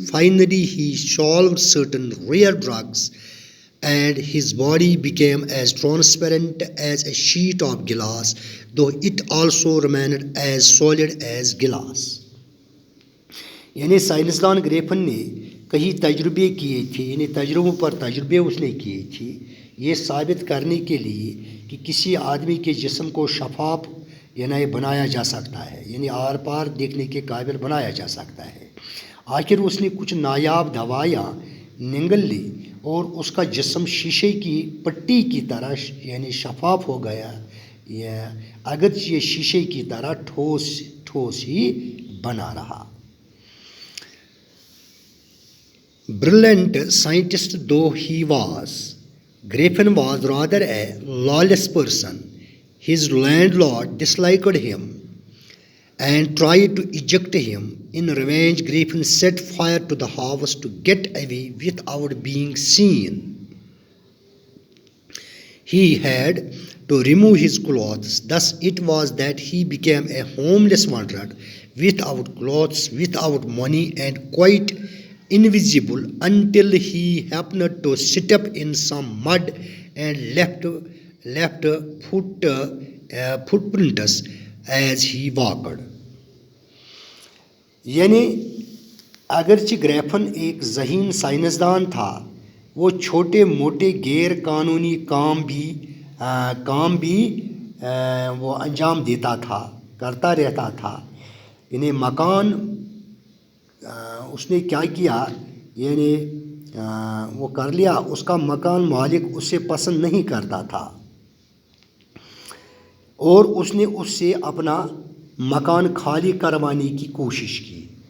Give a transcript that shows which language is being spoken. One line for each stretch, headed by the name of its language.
English: Finally, he solved certain rare drugs and his body became as transparent as a sheet of glass, though it also remained as solid as glass.
Urdu: یعنی سائنسدان Griffin نے کئی تجربے کیے تھے، یعنی تجربوں پر تجربے اس نے کیے تھے یہ ثابت کرنے کے لیے کہ کسی آدمی کے جسم کو شفاف یعنی بنایا جا سکتا ہے، یعنی آر پار دیکھنے کے قابل بنایا جا سکتا ہے. آخر اس نے کچھ نایاب دوائیاں نگل لی اور اس کا جسم شیشے کی پٹی کی طرح یعنی شفاف ہو گیا، اگرچہ یہ شیشے کی طرح ٹھوس ہی بنا رہا.
English: Brilliant scientist though he was, Griffin was rather a lawless person. His landlord disliked him and tried to eject him. In revenge, Griffin set fire to the house to get away without being seen. He had to remove his clothes. Thus it was that he became a homeless wanderer, without clothes, without money, and quite invisible until he happened to sit up in some mud and left foot footprints as he walked.
Urdu: یعنی اگرچہ Griffin ایک ذہین سائنسدان تھا، وہ چھوٹے موٹے غیر قانونی کام بھی وہ انجام دیتا تھا، کرتا رہتا تھا. یعنی مکان اس نے کیا کیا، یعنی وہ کر لیا، اس کا مکان مالک اسے پسند نہیں کرتا تھا اور اس نے اس سے اپنا مکان خالی کروانے کی کوشش کی.